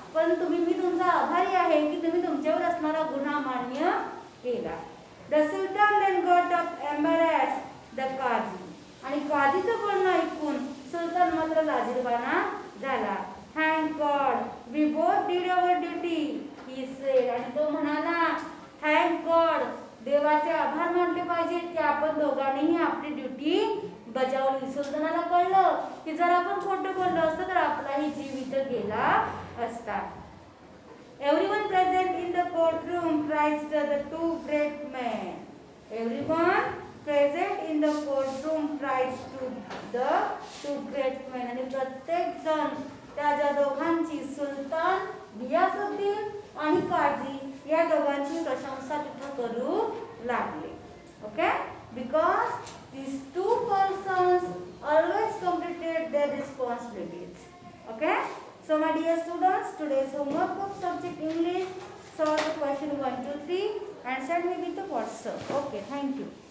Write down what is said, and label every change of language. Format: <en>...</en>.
<mr>पण मी तुमचा आभारी आहे की तुम्ही तुमच्यावर असणारा गुन्हा मान्य केला.</mr> <en>The Sultan then got up embarrassed the Qazi.</en> <mr>आणि काझीचं बोलणं ऐकून सुलतान मात्र लाजिरवाना झाला.</mr> <en>Thank God, we both did our duty, he said.</en> <mr>आणि तो म्हणाला,</mr> <en>Thank God,</en> <mr>देवाचे आभार मानले पाहिजेत की आपण दोघांनीही आपली ड्युटी बजावली. सुलतानाला कळलं की जर आपण खोटं बोललो असतं तर आपलाही जीव इथं गेला असता.</mr> <en>Everyone present in the courtroom praised the two great men. Everyone present in the courtroom praised the two great men.</en> <mr>आणि प्रत्येक जण त्या ज्या दोघांची, सुलतान, गियासुद्दीन आणि काझी, या दोघांची प्रशंसा तिथं करू लागले.</mr> <en>Okay, because these two persons always completed their responsibilities. Okay, so my dear students, today's homework of subject English, solve the question 1, 2, 3 and send me with the WhatsApp. Okay, thank you.</en>